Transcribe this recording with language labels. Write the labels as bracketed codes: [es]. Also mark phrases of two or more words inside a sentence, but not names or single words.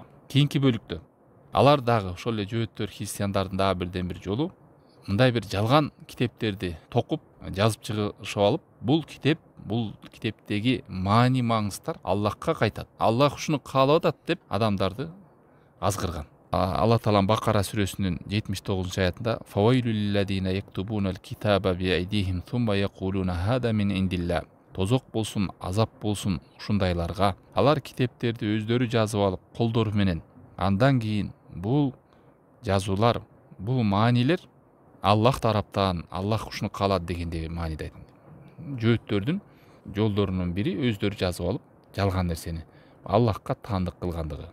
[ky] Кийинки бөлүктө алар дагы ошол эле жөөттөр христиандардын дагы бирден бир жолу мындай бир жалган китептерди токуп, жазып чыгышып алып, бул китептеги маани маңыздар Аллахка кайтат. Аллах ушуну каалап атат деп адамдарды азгырган. Алла Таалам Бакара сүрөсүнүн 79-аятында [ar] "فويل للذين يكتبون الكتاب بأيديهم ثم يقولون هذا من عند الله". [ky] Тозок болсун, азап болсун ушундайларга. Алар китептерди өздөрү жазып алып, колдору менен, андан кийин бул жазуулар, бул маанилер Аллах тараптан, Аллах ушуну каалат дегендеги мааниде айтат. Жөөттөрдүн жолдорунун бири өздөрү жазып алып, жалган нерсени Аллахка таандык кылгандыгы.